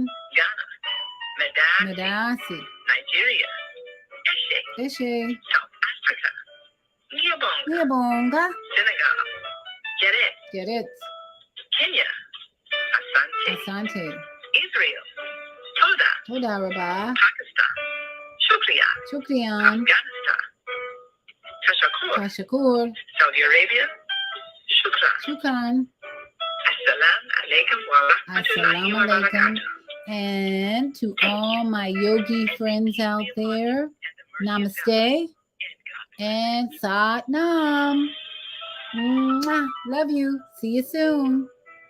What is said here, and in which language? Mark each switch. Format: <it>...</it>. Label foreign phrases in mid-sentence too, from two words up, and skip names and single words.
<en>Ghana, Medasi. Nigeria, Eshe. South Africa, Niabonga. Senegal, Get it. Kenya, Asante. Israel, Toda,</en> <he>Toda Rabba.</he> <en>Pakistan, Shukriyan. Afghanistan, Tashakur. Saudi Arabia, Shukran.</en> <ar>السلام عليكم ورحمة الله Assalamu wa alaikum. barakatuh.</ar> <en>And to all my yogi friends out there, namaste and</en> <pa>sat nam.</pa> <en>Mwah. Love you. See you soon.</en>